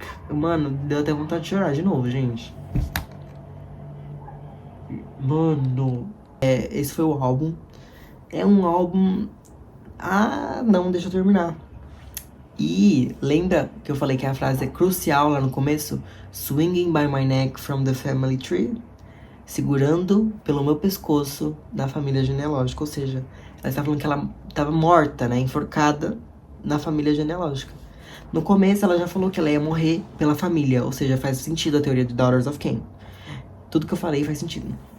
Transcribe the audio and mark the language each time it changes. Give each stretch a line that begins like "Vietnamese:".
Portuguese: Mano, deu até vontade de chorar de novo, gente. Mano, esse foi o álbum. É um álbum... Ah, não, deixa eu terminar. E lembra que eu falei que a frase é crucial lá no começo?
English: Swinging by my neck from the family tree.
Portuguese: Segurando pelo meu pescoço da família genealógica. Ou seja, ela está falando que ela estava morta, né? Enforcada na família genealógica. No começo, ela já falou que ela ia morrer pela família. Ou seja, faz sentido a teoria do Daughters of Cain. Tudo que eu falei faz sentido.